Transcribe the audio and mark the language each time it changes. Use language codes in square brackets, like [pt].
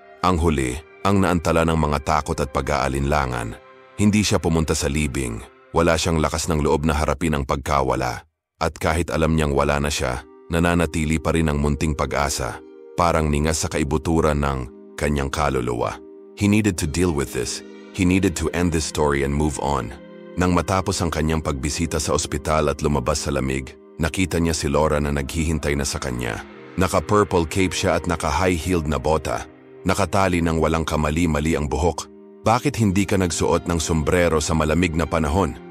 [tl] Ang huli, ang naantala ng mga takot at pag-aalinlangan. Hindi siya pumunta sa libing. Wala siyang lakas ng loob na harapin ang pagkawala. At kahit alam niyang wala na siya, nananatili pa rin ang munting pag-asa. Parang ningas sa kaibuturan ng kanyang kaluluwa. [en] He needed to deal with this. He needed to end this story and move on. [tl] Nang matapos ang kanyang pagbisita sa ospital at lumabas sa lamig, nakita niya si Laura na naghihintay na sa kanya. Naka-purple cape siya at naka-high-heeled na bota. Nakatali ng walang kamali-mali ang buhok. Bakit hindi ka nagsuot ng sombrero sa malamig na panahon?